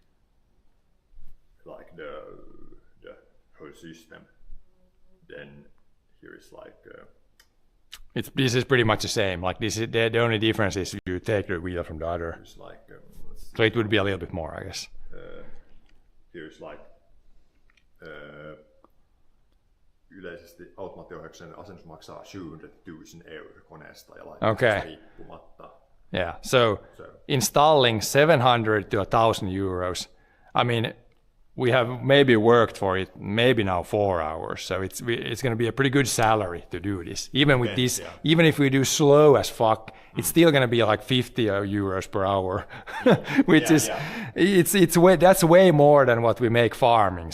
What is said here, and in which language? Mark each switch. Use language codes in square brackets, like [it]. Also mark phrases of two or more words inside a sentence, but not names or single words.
[en] like the whole system, then here is like. This is pretty much the same. Like this is the only difference is you take the wheel from the other. It's like. So it would be a little bit more, I guess. Here's like. [fi] Yleisesti automaattiohjauksen asennus maksaa 700,000 € koneesta ja laitteesta riippumatta. [en] Yeah, so installing 700 to 1,000 euros. I mean, we have maybe worked for it, maybe now 4 hours. So it's going to be a pretty good salary to do this. Even with this, even if we do slow as fuck, it's still going to be like 50 euros per hour, which it's way, that's way more than what we make farming.